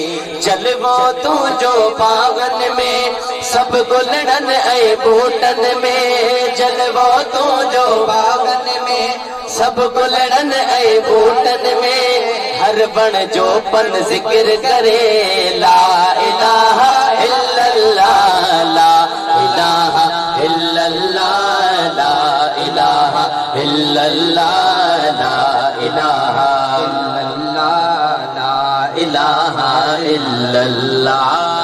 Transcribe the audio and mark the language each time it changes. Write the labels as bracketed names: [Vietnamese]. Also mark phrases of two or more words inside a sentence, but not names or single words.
[Sindhi] जलवो तुंहिंजो बागन में सब गुलड़न ऐं बूटन में। जलवो तुंहिंजो बागन में सब गुलड़न ऐं बूटन में। हर बण जो पन जिक्र करे [Arabic] لا إله إلا الله لا إله إلا الله لا إله إلا الله لا إله إلا الله لا إله إلا الله.